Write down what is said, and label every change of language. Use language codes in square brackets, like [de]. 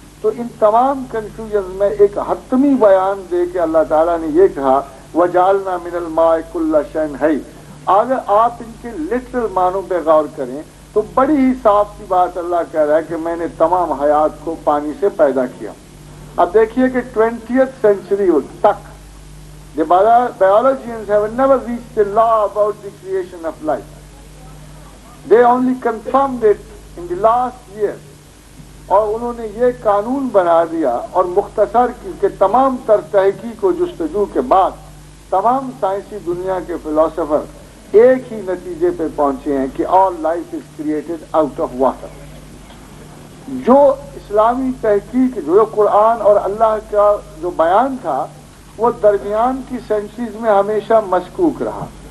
[ur] تو ان تمام کنفیوژن میں ایک حتمی بیان دے کے اللہ تعالیٰ نے یہ کہا [ar] وجعلنا من الماء کل شیء حی. [ur] اگر آپ ان کے لٹرل معنوں پہ غور کریں تو بڑی ہی صاف سی بات اللہ کہہ رہا ہے کہ میں نے تمام حیات کو پانی سے پیدا کیا. اب دیکھیے کہ [en] 20th century تک the biologians have never reached the law about the creation of life. They only confirmed it in the last year. [ur] اور انہوں نے یہ قانون بنا دیا اور مختصر کی کہ تمام تر تحقیق و جستجو کے بعد تمام سائنسی دنیا کے فلاسفر ایک ہی نتیجے پہ پہنچے ہیں کہ [en] all life is created out of water. [ur] جو اسلامی تحقیق جو قرآن اور اللہ کا جو بیان تھا وہ درمیان کی سینچریز میں ہمیشہ مشکوک رہا.